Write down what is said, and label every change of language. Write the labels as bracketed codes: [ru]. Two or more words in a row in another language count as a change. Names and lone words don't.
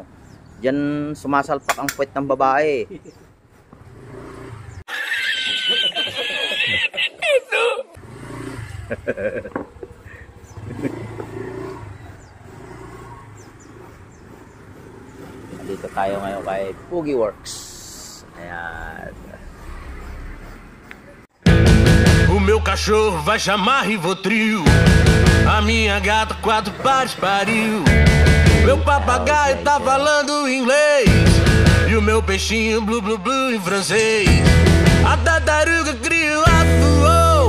[tl] Diyan sumasalpak ang puwet ng babae. Dito tayo ngayon kay Pogi Works. Ayan. [pt] O meu cachorro vai chamar Rivotril. A minha gata quatro pares pariu. Meu papagaio tá falando inglês. E o meu peixinho blu blu blu em francês. A tartaruga criou, voou.